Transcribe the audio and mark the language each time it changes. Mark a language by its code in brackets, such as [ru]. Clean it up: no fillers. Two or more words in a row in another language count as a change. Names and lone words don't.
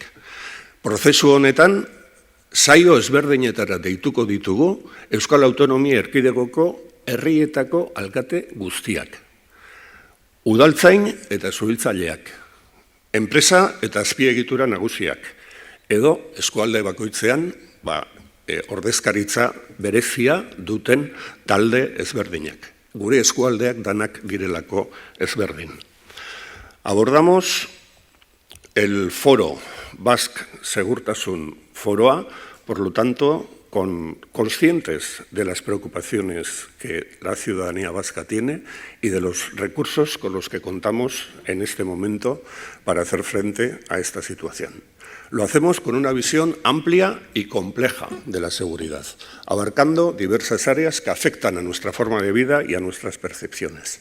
[eu] Prozesu honetan, saio ezberdinetara deituko ditugu Euskal Autonomia Erkidegoko herrietako alkate guztiak, udaltzain eta zuhiltzaileak, enpresa eta azpiegitura nagusiak, edo eskualde bakoitzean ordezkaritza berezia duten talde ezberdinak. Gure eskualdeak danak direlako ezberdin. [es] Abordamos el Foro Basque Segurtasun Foroa, por lo tanto, conscientes de las preocupaciones que la ciudadanía vasca tiene y de los recursos con los que contamos en este momento para hacer frente a esta situación. Lo hacemos con una visión amplia y compleja de la seguridad, abarcando diversas áreas que afectan a nuestra forma de vida y a nuestras percepciones.